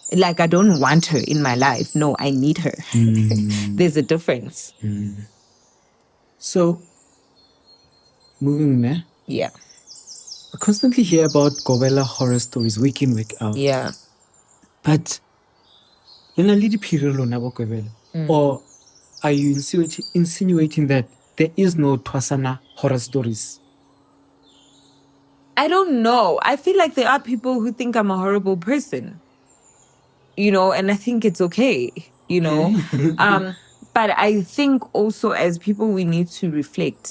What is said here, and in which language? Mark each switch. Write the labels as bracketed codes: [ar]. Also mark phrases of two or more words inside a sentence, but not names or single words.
[en] Like, I don't want her in my life. No, I need her. There's a difference. So, moving there. Yeah. I constantly hear about Gobela horror stories week in, week out. Yeah. [st] But lena le diphirelo na bo Gobela, [en] or are you insinuating that there is no Twasana horror stories? I don't know. I feel like there are people who think I'm a horrible person, and I think it's okay, but I think also as people, we need to reflect.